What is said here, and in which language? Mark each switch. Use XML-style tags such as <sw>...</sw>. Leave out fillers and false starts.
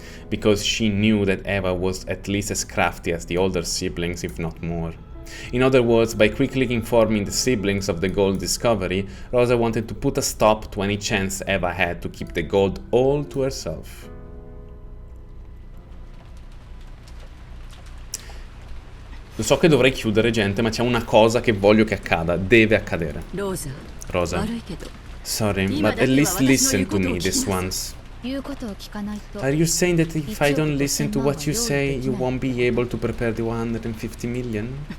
<en>Because she knew that Eva was at least as crafty as the older siblings, if not more. In other words, by quickly informing the siblings of the gold discovery, Rosa wanted to put a stop to any chance Eva had to keep the gold all to herself.</en> <it>Lo so che dovrei chiudere, gente, ma c'è una cosa che voglio che accada. Deve accadere.</it> <en>Rosa. Sorry, but at least listen to me this once. Are you saying that if I don't listen to what you say, you won't be able to prepare the 150 million?</en>